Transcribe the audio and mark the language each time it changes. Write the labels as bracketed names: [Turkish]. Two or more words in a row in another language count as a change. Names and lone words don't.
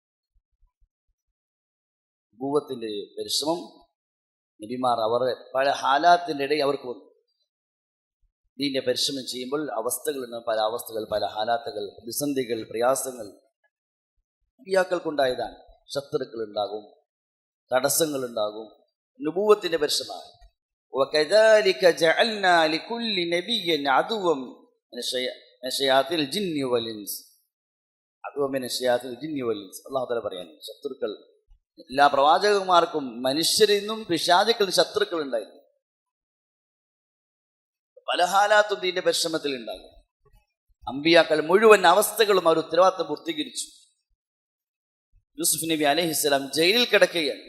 [Malayalam] ഭൂവത്തിന്റെ പരിശ്രമം നബിമാർ അവരുടെ പല ഹാലാത്തിന്റെ ഇടയിൽ അവർക്ക് വന്നു. ഇതിന്റെ പരിശ്രമം ചെയ്യുമ്പോൾ അവസ്ഥകളുണ്ട്, പല അവസ്ഥകൾ, പല ഹാലാത്തുകൾ, പ്രതിസന്ധികൾ, പ്രയാസങ്ങൾ നബിയാക്കൾക്കുണ്ടായതാണ്. ശത്രുക്കൾ ഉണ്ടാകും, തടസ്സങ്ങൾ ഉണ്ടാകും. നുബൂവത്തിന്റെ പരിശ്രമമാണ്. [Arabic] وكذلك جعلنا لكل نبي عدوا من الشياطين الجن والانس. عدوا من الشياطين الجن والانس. [Malayalam] അല്ലാഹു തആല പറയുന്നു, ശത്രുക്കൾ എല്ലാ പ്രവാചകന്മാർക്കും മനുഷ്യരിൽ നിന്നും പിശാചുക്കളിൽ ശത്രുക്കൾ ഉണ്ടായിരുന്നു. പല ഹാലാത്തും ഇതിന്റെ പരിശ്രമത്തിൽ ഉണ്ടാകും. അമ്പിയാക്കൾ മുഴുവൻ അവസ്ഥകളും അവർ ഉത്തരവാദിത്തം പൂർത്തീകരിച്ചു. യൂസുഫ് നബി അലൈഹിസ്സലാം ജയിലിൽ കിടക്കുകയാണ്.